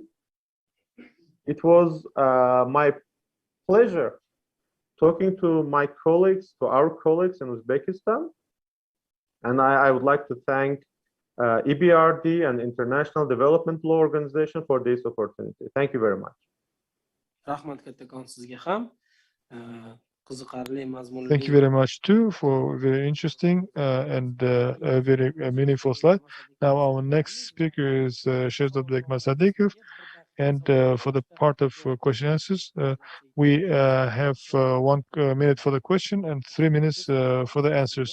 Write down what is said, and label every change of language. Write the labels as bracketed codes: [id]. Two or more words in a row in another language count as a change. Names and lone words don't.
[en] It was my pleasure talking to my colleagues, to our colleagues in Uzbekistan. And I would like to thank EBRD and International Development Law Organization for this opportunity. Thank you very much. [uz] Rahmat kattakon sizga ham. Qiziqarli mazmunli. [en] Thank you very much too for very interesting and very meaningful slide. Now our next speaker is Shehzad Masadikov. And for the part of question answers, we have 1 minute for the question and 3 minutes for the answers.